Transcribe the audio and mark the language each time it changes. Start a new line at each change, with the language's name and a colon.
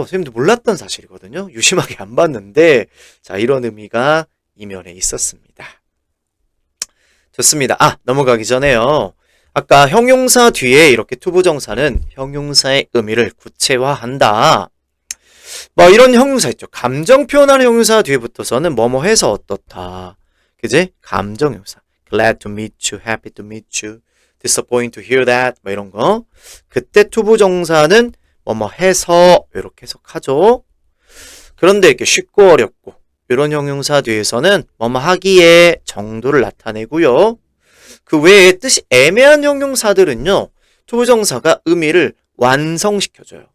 Korean: 선생님도 몰랐던 사실이거든요. 유심하게 안 봤는데, 자, 이런 의미가 이면에 있었습니다. 좋습니다. 넘어가기 전에요. 아까 형용사 뒤에 이렇게 투부정사는 형용사의 의미를 구체화한다. 뭐 이런 형용사 있죠. 감정 표현하는 형용사 뒤에 붙어서는 뭐뭐 해서 어떻다. 그지? 감정 형용사.
English: Glad to meet you, happy to meet you, disappointed to hear that.
Korean: 뭐 이런 거. 그때 투부정사는 뭐뭐 해서 이렇게 해석하죠. 그런데 이렇게 쉽고 어렵고 이런 형용사 뒤에서는 뭐뭐 하기에 정도를 나타내고요. 그 외에 뜻이 애매한 형용사들은요. 투부정사가 의미를 완성시켜줘요.